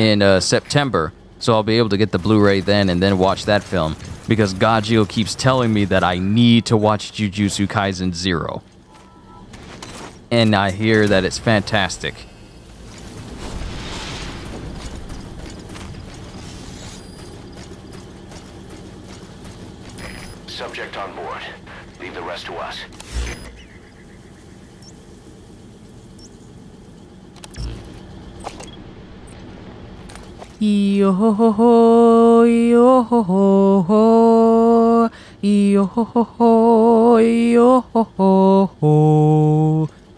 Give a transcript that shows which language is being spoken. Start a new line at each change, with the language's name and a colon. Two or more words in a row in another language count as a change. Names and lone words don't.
English: in September, so I'll be able to get the Blu-ray then and then watch that film, because Gajio keeps telling me that I need to watch Jujutsu Kaisen 0. And I hear that it's fantastic. Subject on board. Leave the rest to us. Yo ho ho ho, yo ho ho ho, yo ho ho ho, yo ho ho ho.